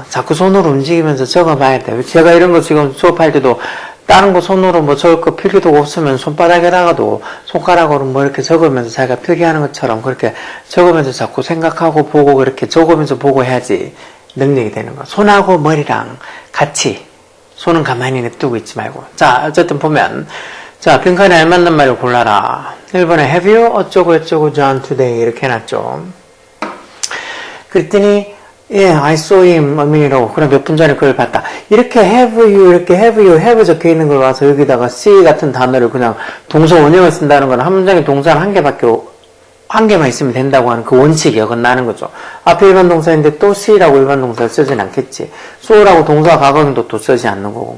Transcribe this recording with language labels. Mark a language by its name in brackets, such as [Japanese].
[Korean] 자꾸 손으로 움직이면서 적어봐야 돼. 제가 이런 거 지금 수업할 때도 다른 거 손으로 적을 거 필기도구 없으면 손바닥에다가도 손가락으로 이렇게 적으면서 자기가 필기하는 것처럼 그렇게 적으면서 자꾸 생각하고 보고 그렇게 적으면서 보고 해야지 능력이 되는 거. 손하고 머리랑 같이 손은 가만히 냅두고 있지 말고. 자, 어쨌든 보면 자, 빈칸에 알맞는 말을 골라라. 1번에 [English] have you [Korean] 어쩌고 저쩌고 [English] done today [Korean] 이렇게 해놨죠. [English] 그랬더니 I saw him a minute ago. [Korean] 그럼 몇 분 전에 그걸 봤다. 이렇게 [English] have you [Korean] 적혀 있는 걸 와서 여기다가 see 같은 단어를 그냥 동사 원형을 쓴다는 건 한 문장에 동사는 한 개만 있으면 된다고 하는 그 원칙이 어긋나는 거죠. 앞에 일반 동사인데 또 see라고 일반 동사를 쓰진 않겠지. so라고 동사 과거형도 또 쓰지 않는 거고.